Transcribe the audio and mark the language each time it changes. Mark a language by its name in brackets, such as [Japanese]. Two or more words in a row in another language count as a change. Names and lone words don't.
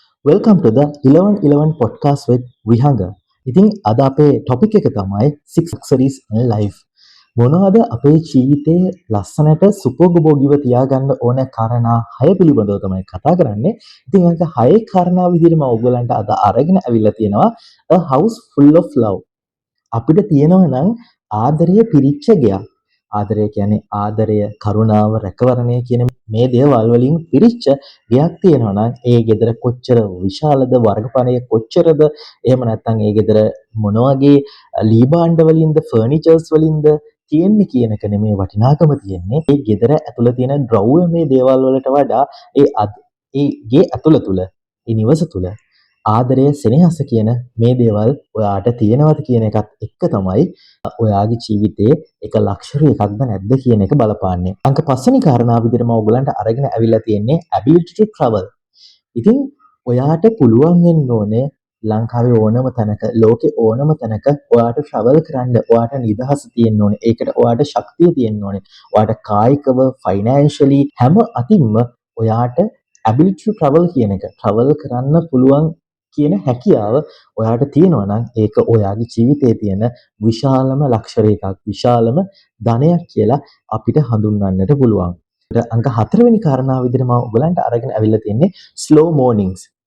[English] Welcome to the 1111 podcast with Vihanga. [Sinhala] ඉතින් අද අපේ ටොපික් එක තමයි [English] six luxuries in life. [Sinhala] මොනවද අපේ ජීවිතයේ ලස්සනට සුපෝගභෝගීව තියාගන්න ඕන කාරණා 6 පිළිබඳව තමයි කතා කරන්නේ. ඉතින් ඒක 6 කාරණා විදිහට මම ඔයගලන්ට අද අරගෙන අවිල්ලා තියෙනවා [English] a house full of love. [Sinhala] අපිට තියෙනවා නම් ආදරය පිරිච්ච ගෙයක්. ආදරය කියන්නේ ආදරය, කරුණාව, රැකවරණය කියන මේ දේවල් වලින් පිරිච්ච ගෙයක් තියෙනවා නම් ඒ ගෙදර කොච්චර විශාලද, වර්ගපණය කොච්චරද, එහෙම නැත්නම් ඒ ගෙදර මොන වගේ ලී භාණ්ඩ වලින්ද, ෆර්නිචර්ස් වලින්ද තියෙන්නේ කියන එක නෙමේ වටිනාකම තියෙන්නේ. ඒ ගෙදර ඇතුළේ තියෙන ද්‍රව්‍යමය දේවල් වලට වඩා ඒ ගේ ඇතුළ තුල, ඒ නිවස තුල ආදරය, සෙනෙහස කියන මේ දේවල් ඔයාට තියෙනවද කියන එකත් එක්ක තමයි ඔයාගේ ජීවිතේ එක ලක්ෂරි එකක්ද නැද්ද කියන එක බලපාන්නේ. අංක 5 වෙනි කාරණාව විදිහට මම ඔයගලන්ට අරගෙන අවිල්ලා තියෙන්නේ [English] ability to travel. [Sinhala] ඉතින් ඔයාට පුළුවන් වෙන්න ඕනේ ලංකාවේ ඕනම තැනක, ලෝකේ ඕනම තැනක ඔයාට travel කරන්න. ඔයාට නිදහස තියෙන්න ඕනේ. ඒකට ඔයාට ශක්තිය තියෙන්න ඕනේ. ඔයාට කායිකව, financially හැම අතින්ම ඔයාට [English] ability to travel [Sinhala] කියන එක travel කරන්න පුළුවන් කියන හැකියාව ඔයාට තියෙනවා නම් ඒක ඔයාගේ ජීවිතයේ තියෙන විශාලම ලක්ෂරි එකක්, විශාලම ධනයක් කියලා අපිට හඳුන්වන්නට පුළුවන්. අංක 4 වෙනි කාරණාව විදිහට මම ඔයගලන්ට අරගෙන අවිල්ලා තියෙන්නේ [English] slow mornings.